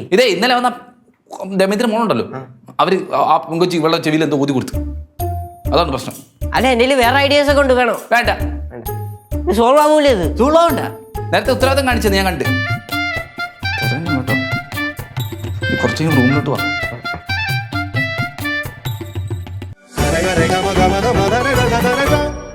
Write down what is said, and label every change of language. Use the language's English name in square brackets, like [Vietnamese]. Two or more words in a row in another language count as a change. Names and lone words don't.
[Malayalam] ഇതേ ഇന്നലെ വന്ന ദമയന്തിന്റെ മോളുണ്ടല്ലോ, അവര് ആ പെങ്കൊച്ചി ഇവളുടെ ചെവിയിൽ എന്തോ ഊതി കൊടുത്തു. അതാണ് പ്രശ്നം. അല്ല എന്റെ വേറെ ഐഡിയാസ് ഒക്കെ ഉണ്ട്, വേണോ? വേണ്ട, സോൾവ് ആവൂലേ ഇത്? ചൂളോണ്ട. നേരത്തെ ഉത്തരവാദിത്തം കാണിച്ചത് ഞാൻ കണ്ട്. ഇറങ്ങ് ഇങ്ങോട്ടോ. നീ കുറച്ച് റൂമിലോട്ട് വാ. Rega, rega, maga, maga, maga, rega, rega, rega.